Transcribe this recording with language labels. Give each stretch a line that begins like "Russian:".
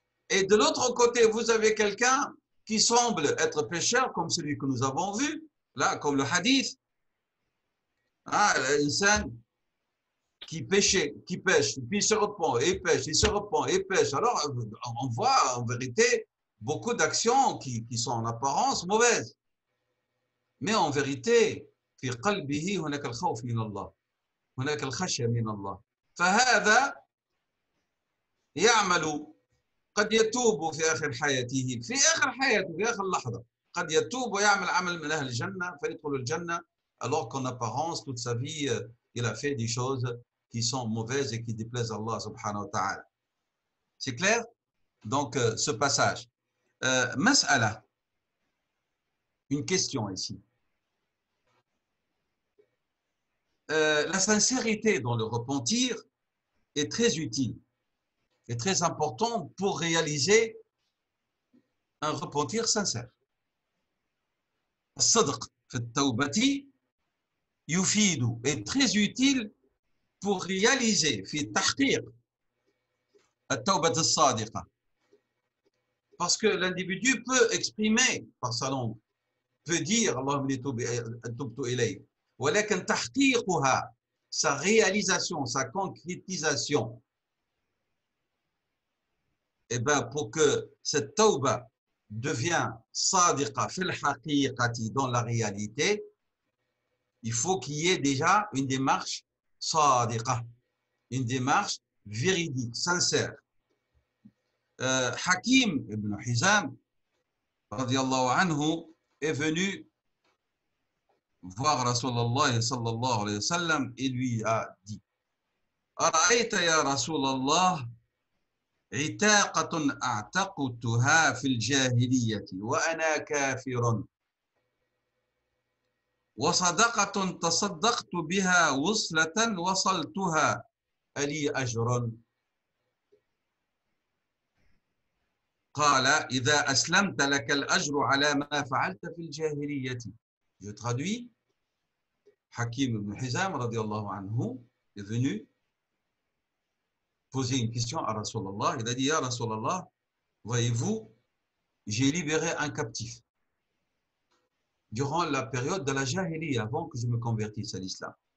French: Et de l'autre côté, vous avez quelqu'un qui semble être pécheur, comme celui que nous avons vu, là, comme le hadith, l'insan qui pêche, puis il se repent, et pêche, il se repent, et pêche. Alors, on voit en vérité beaucoup d'actions qui sont en apparence mauvaises. Mais en vérité,
Arabic: في قلبه هناك الخوف من الله. هناك الخشية من الله. فهذا يعمل، قد يتوب في آخر حياته، في آخر حياته، في آخر لحظة قد يتوب ويعمل عمل من أهل الجنة فيدخل الجنة،
French: alors qu'en apparence toute sa vie il a fait des choses qui sont mauvaises et qui déplaisent à Allah subhanahu wa ta'ala. C'est clair? Donc ce passage. Mas'ala, une question ici. La sincérité dans le repentir est très utile, est très important pour réaliser un repentir sincère.
Arabic: الصدق في التوبة يفيد
French: est très utile pour réaliser
Arabic: في تحقيق التوبة الصادقة.
French: Parce que l'individu peut exprimer par sa langue, peut dire
Arabic: اللهم تبت إليك، ولكن تحقيقها,
French: sa réalisation, sa concrétisation, et ben pour que cette tauba devient
Arabic: sadiqa fil haqiqati,
French: dans la réalité, il faut qu'il y ait déjà une démarche sadiqa, une démarche véridique, sincère.
Arabic: Hakim ibn Hizam radiallahu anhu
French: est venu voir
Arabic: Rasulallah sallallahu alayhi wa sallam
French: et lui a dit:
Arabic: Ara'ayta ya Rasulallah عتاقة أعتقتها في الجاهلية وأنا كافر، وصدقة تصدقت بها وصلة وصلتها ألي أجر؟ قال: إذا أسلمت لك الأجر على ما فعلت في الجاهلية.
French: Je traduis. Hakim ibn Hizam radiallahu anhu est venu poser une question à Rasulallah. Il a dit: Ya Rasulallah, voyez-vous, j'ai libéré un captif durant la période de la Jahiliya, avant que je me convertisse à l'islam.